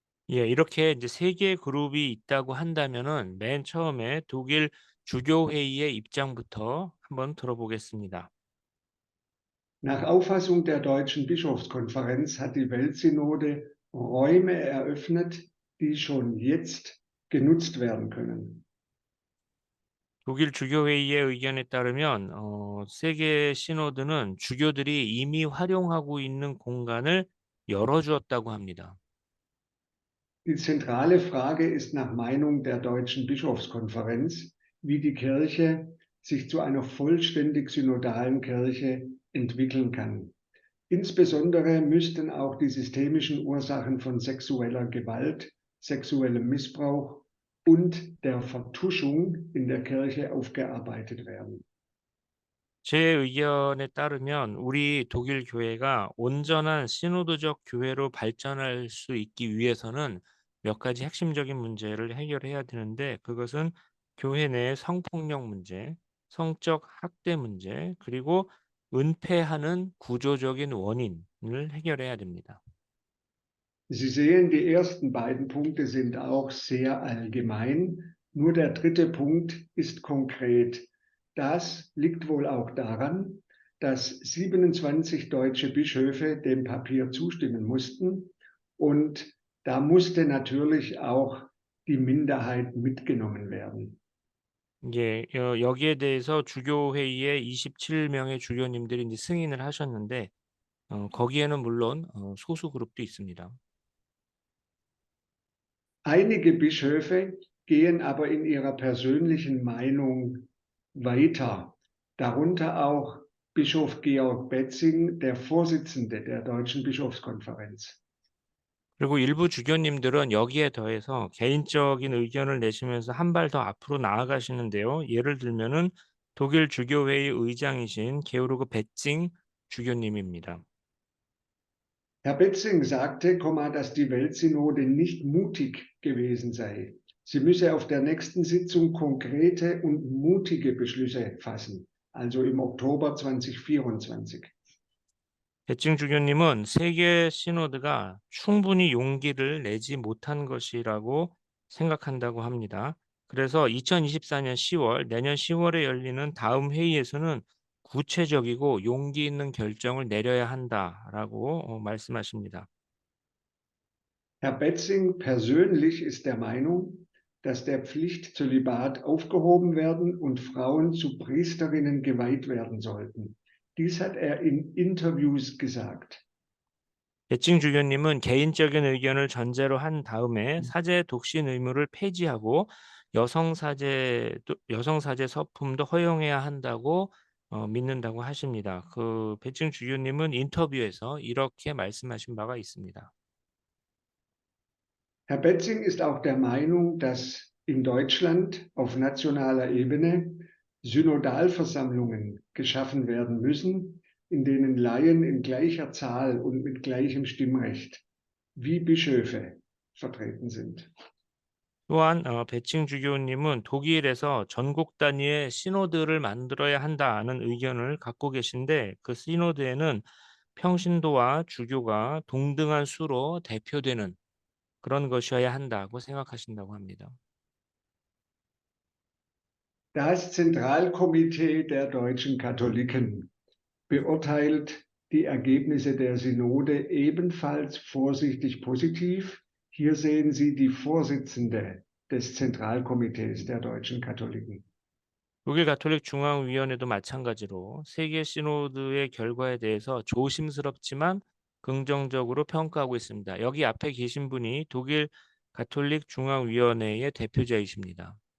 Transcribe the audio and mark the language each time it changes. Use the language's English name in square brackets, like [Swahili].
[Korean] 예, 이렇게 이제 세 개의 그룹이 있다고 한다면은 맨 처음에 독일 주교회의의 입장부터 한번 들어보겠습니다. [German] Nach Auffassung der deutschen Bischofskonferenz hat die Weltsynode Räume eröffnet, die schon jetzt genutzt werden können. [Korean] 독일 주교회의의 의견에 따르면 세계 시노드는 주교들이 이미 활용하고 있는 공간을 열어주었다고 합니다. [German] Die zentrale Frage ist nach Meinung der deutschen Bischofskonferenz, wie die Kirche sich zu einer vollständig synodalen Kirche entwickeln kann. Insbesondere müssten auch die systemischen Ursachen von sexueller Gewalt, sexuellem Missbrauch und der Vertuschung in der Kirche aufgearbeitet werden. [Korean] 제 의견에 따르면 우리 독일 교회가 온전한 시노드적 교회로 발전할 수 있기 위해서는 몇 가지 핵심적인 문제를 해결해야 되는데 그것은 교회 내 성폭력 문제, 성적 학대 문제, 그리고 은폐하는 구조적인 원인을 해결해야 됩니다. [German] Sie sehen, die ersten beiden Punkte sind auch sehr allgemein. Nur der dritte Punkt ist konkret. Das liegt wohl auch daran, dass 27 deutsche Bischöfe dem Papier zustimmen mussten. Und da musste natürlich auch die Minderheit mitgenommen werden. [Korean] 예, 여기에 대해서 주교회의에 27명의 주교님들이 이제 승인을 하셨는데 거기에는 물론 소수 그룹도 있습니다. [German] Einige Bischöfe gehen aber in ihrer persönlichen Meinung weiter, darunter auch Bischof Georg Betzing, der Vorsitzende der Deutschen Bischofskonferenz. [Korean] 그리고 일부 주교님들은 여기에 더해서 개인적인 의견을 내시면서 한 발 더 앞으로 나아가시는데요. 예를 들면은 독일 주교회의 의장이신 게오르그 베칭 주교님입니다. [German] Herr Betzing sagte, dass die Weltsynode nicht mutig gewesen sei. Sie müsse auf der nächsten Sitzung konkrete und mutige Beschlüsse fassen, also im Oktober 2024. [Korean] 베칭 주교님은 세계 시노드가 충분히 용기를 내지 못한 것이라고 생각한다고 합니다. 그래서 2024년 10월, 내년 10월에 열리는 다음 회의에서는 구체적이고 용기 있는 결정을 내려야 한다라고 말씀하십니다. [German] Herr Betzing persönlich ist der Meinung, dass der Pflichtzölibat aufgehoben werden und Frauen zu Priesterinnen geweiht werden sollten. Dies hat er in Interviews gesagt. [Korean] 베칭 주교님은 개인적인 의견을 전제로 한 다음에 사제 독신 의무를 폐지하고 여성 사제 서품도 허용해야 한다고 믿는다고 하십니다. 그 베칭 주교님은 인터뷰에서 이렇게 말씀하신 바가 있습니다. [German] Herr Betzing ist auch der Meinung, dass in Deutschland auf nationaler Ebene Synodalversammlungen geschaffen werden müssen, in denen Laien in gleicher Zahl und mit gleichem Stimmrecht wie Bischöfe vertreten sind. [Korean] 또한 베칭 주교님은 독일에서 전국 단위의 시노드를 만들어야 한다는 의견을 갖고 계신데 그 시노드에는 평신도와 주교가 동등한 수로 대표되는 그런 것이어야 한다고 생각하신다고 합니다. [German] Das Zentralkomitee der deutschen Katholiken beurteilt die Ergebnisse der Synode ebenfalls vorsichtig positiv. Hier sehen Sie die Vorsitzende des Zentralkomitees der deutschen Katholiken. [Korean] 독일 가톨릭 중앙위원회도 마찬가지로 세계 시노드의 결과에 대해서 조심스럽지만 긍정적으로 평가하고 있습니다. 여기 앞에 계신 분이 독일 가톨릭 중앙위원회의 대표자이십니다.